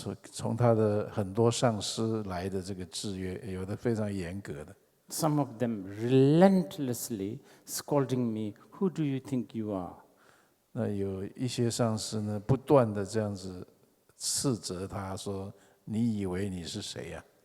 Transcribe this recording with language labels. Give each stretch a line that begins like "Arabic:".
Chinese: 从他的很多上师来的这个制约，有的非常严格的。
English: Some of them relentlessly scolding me, "Who do you think you are?"
Chinese: 那有一些上师呢，不断的这样子斥责他说：“你以为你是谁呀？”